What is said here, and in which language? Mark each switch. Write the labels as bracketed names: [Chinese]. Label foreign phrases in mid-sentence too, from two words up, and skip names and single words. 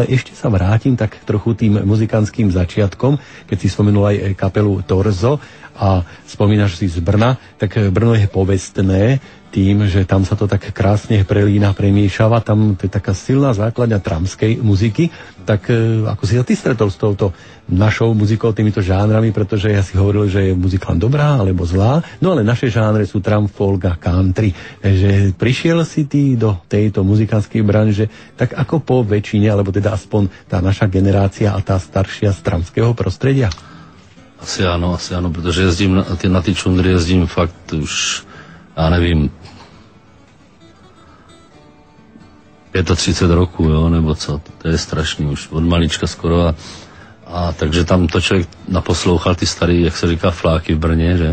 [Slovak] ešte sa vrátim tak trochu tým muzikantským začiatkom, keď si spomenul aj kapelu Torzo a spomínaš si z Brna, tak Brno je povestné tým, že tam sa to tak krásne prelína, premiešava, tam to je taká silná základňa tramskej muziky, tak ako si sa ty stretol s touto našou muzikou, týmito žánrami, pretože ja si hovoril, že je muzika len dobrá alebo zlá, no ale naše žánre sú tram, folk a country. Takže prišiel si ty do tejto muzikantskej branže tak ako po väčšine, alebo teda aspoň tá naša generácia a tá staršia z tramského prostredia? Asi áno, pretože [Czech] jezdím na ty čundry, jezdím fakt už, ja nevím, 35 rokov, jo, nebo co, to je strašný už, od malička skoro a takže tam to člověk naposlouchal ty starý, jak se říká, fláky v Brně, že?